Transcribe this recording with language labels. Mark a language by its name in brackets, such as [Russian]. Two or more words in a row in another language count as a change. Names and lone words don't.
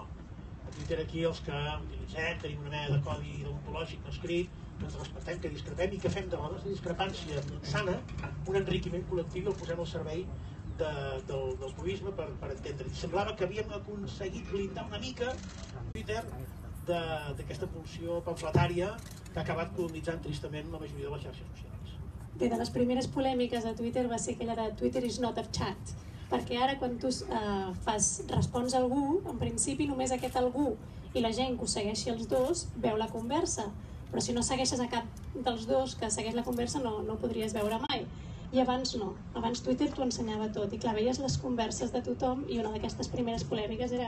[Catalan] A Twitter aquí els que utilitzem, tenim una mena de codi deontològic no escrit, que ens respectem, que discrepem i que fem de la nostra discrepància sana un enriquiment col·lectiu i el posem al servei del purisme per entendre. Semblava que havíem aconseguit blindar una mica Twitter d'aquesta pulsió pamfletària que ha acabat colonitzant tristament la majoria de les xarxes socials. Bé, de les primeres polèmiques a Twitter va ser aquella de Twitter [English] is not a chat, [Catalan] perquè ara quan tu respons a algú, en principi només aquest algú i la gent que ho segueixi els dos veu la conversa, però si no segueixes a cap dels dos que segueix la conversa no ho podries veure mai. I abans no, abans Twitter t'ho ensenyava tot i clar, veies les converses de tothom i una d'aquestes primeres polèmiques era...